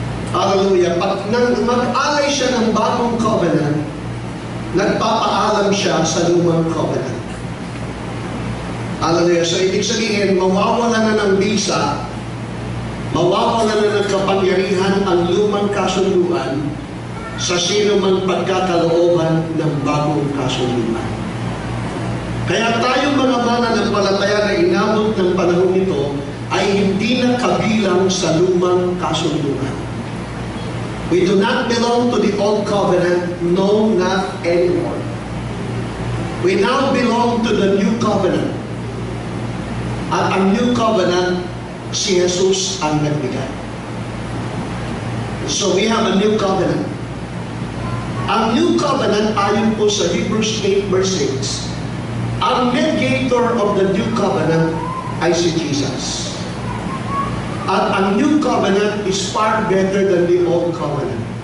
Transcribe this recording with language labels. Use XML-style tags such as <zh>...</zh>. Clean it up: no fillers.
<tl>Hallelujah. Pag mag-alay siya ng bagong covenant, nagpapaalam siya sa lumang covenant. Hallelujah. So ibig sabihin, mawawala na ng bisa, mawawala na ng kapangyarihan ang lumang kasunduan sa sino mang pagkakalooban ng bagong kasunduan. Kaya tayo mga mananampalataya na inabot ng panahon nito ay hindi na kabilang sa lumang kasunduan.</tl> <en>We do not belong to the old covenant, no, not anymore. We now belong to the new covenant.</en> <tl>At ang new covenant, si Jesus ang nagbigay.</tl> <en>So we have a new covenant.</en> <tl>Ang new covenant, ayon po sa Hebrews 8 verse 6, ang</tl> <en>mediator of the new covenant</en> <tl>ay si Jesus. At ang</tl> <en>new covenant is far better than the old covenant.</en>